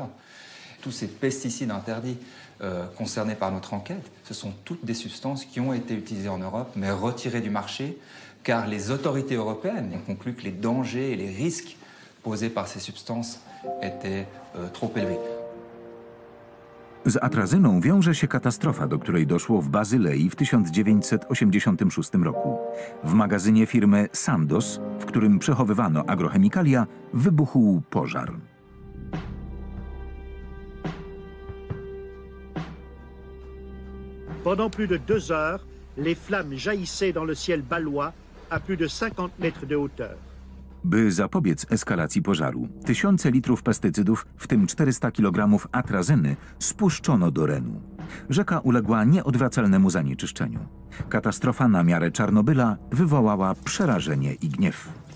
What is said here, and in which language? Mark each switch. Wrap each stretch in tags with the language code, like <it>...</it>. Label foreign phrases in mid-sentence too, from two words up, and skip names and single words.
<fr>Tous ces pesticides interdits concernés par notre enquête, ce sont toutes des substances qui ont été utilisées en Europe, mais retirées du marché, car les autorités européennes ont conclu que les dangers et les risques posés par ces substances étaient trop élevés.</fr> <pl>Z atrazyną wiąże się katastrofa, do której doszło w Bazylei w 1986 roku. W magazynie firmy Sandoz, w którym przechowywano agrochemikalia, wybuchł pożar.</pl> <fr>Pendant plus de 2 heures, les flammes jaillissaient dans le ciel balois à plus de 50 mètres de hauteur.</fr> <pl>By zapobiec eskalacji pożaru, tysiące litrów pestycydów, w tym 400 kg atrazyny, spuszczono do Renu. Rzeka uległa nieodwracalnemu zanieczyszczeniu. Katastrofa na miarę Czarnobyla wywołała przerażenie i gniew.</pl>